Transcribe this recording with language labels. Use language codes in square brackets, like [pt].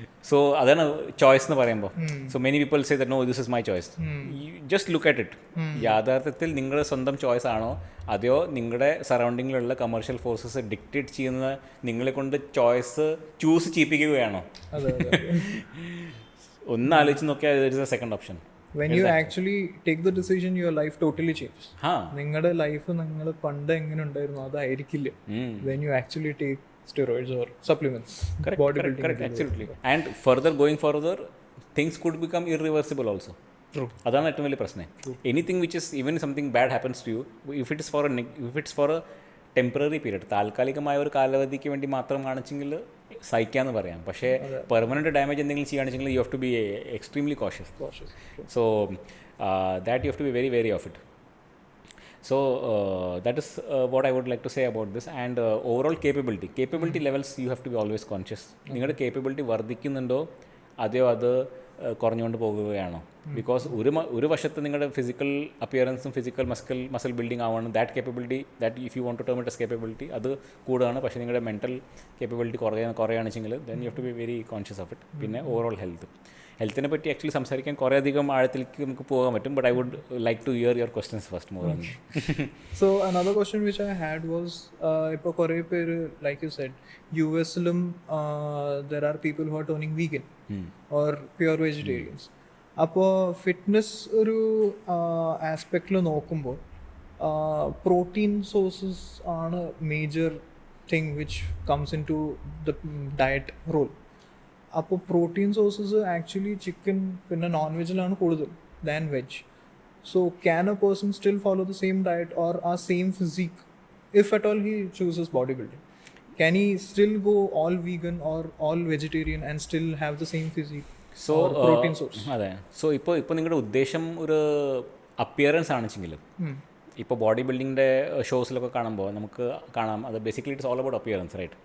[en] so [ml] അതാണ് choice എന്ന് പറയുമ്പോൾ. [en] So many people say that no this is my choice. Just look at it. [ml] യാഥാർത്ഥ്യത്തിൽ നിങ്ങളുടെ സ്വന്തം choice ആണോ അതെയോ നിങ്ങളുടെ സറൗണ്ടിങ്ങിലുള്ള കമേഴ്ഷ്യൽ ഫോഴ്സസ് ഡിക്റ്റേറ്റ് ചെയ്യുന്ന നിങ്ങളെ കൊണ്ട് ചോയ്സ് ചൂസ് ചെയ്യിപ്പിക്കുകയാണോ? ഒന്ന് ആലോചിച്ച് നോക്കിയാൽ [en] It is a second option. When you actually take the decision, your life totally changes. [ml] നിങ്ങളുടെ ലൈഫ് നിങ്ങൾ പണ്ട് എങ്ങനെ ഉണ്ടായിരുന്നു അതായിരിക്കില്ല [en] when you actually take steroids or supplements. Correct. Absolutely. And going further, things could become irreversible also. True. [ml] അതാണ് ഏറ്റവും വലിയ പ്രശ്നം. [en] anything which is even something bad happens to you, if it's for a temporary period, [ml] താൽക്കാലികമായ ഒരു കാലാവധിക്ക് വേണ്ടി മാത്രം കാണിച്ചെങ്കിൽ സഹിക്കാമെന്ന് പറയാം. പക്ഷേ പെർമനൻറ്റ് ഡാമേജ് എന്തെങ്കിലും ചെയ്യുകയാണെന്നുവെങ്കിൽ [en] You have to be extremely cautious. So that you have to be very very of it. So that is what I would like to say about this. And overall capability levels you have to be always conscious. [ml] നിങ്ങളുടെ capability വർദ്ധിക്കുന്നുണ്ടോ അതെയോ അത് കുറഞ്ഞുകൊണ്ട് പോകുകയാണോ? Because ഒരു വശത്ത് നിങ്ങളുടെ physical അപ്പിയറൻസും physical muscle building ആവണം. [en] that if you want to term it as capability [ml] അത് കൂടുകയാണ്. പക്ഷേ നിങ്ങളുടെ mental capability കുറയുകയാണെന്നുവെച്ചെങ്കിൽ [en] Then you have to be very conscious of it. [ml] പിന്നെ ഓവറോൾ ഹെൽത്തിനെ പറ്റി ആക്ച്വലി സംസാരിക്കാൻ കുറേ അധികം ആഴത്തിലേക്ക് നമുക്ക് പോകാൻ പറ്റും. [en] But I would like to hear your questions first more on. So another question which I had was [ml] ഇപ്പോൾ കുറേ പേര് [en] like you said US-ലും there are people who are turning vegan or pure vegetarians. [ml] അപ്പോൾ fitness ഒരു ആസ്പെക്റ്റിൽ നോക്കുമ്പോൾ protein sources ആണ് [en] Major thing which comes into the diet role. [ml] അപ്പോൾ protein sources actually chicken പിന്നെ non വെജിലാണ് കൂടുതൽ than veg. [en] So can a person still follow the same diet or a same physique if at all he chooses bodybuilding? Can he still go all vegan or all vegetarian and still have the same physique? So protein source. [ml] അതെ. So ഇപ്പോൾ നിങ്ങളുടെ ഉദ്ദേശം ഒരു appearance ആണെച്ചെങ്കിൽ ഇപ്പോൾ body ബിൽഡിങ്ങിൻ്റെ ഷോസിലൊക്കെ കാണുമ്പോൾ നമുക്ക് കാണാം അത് basically [en] It's all about appearance, right?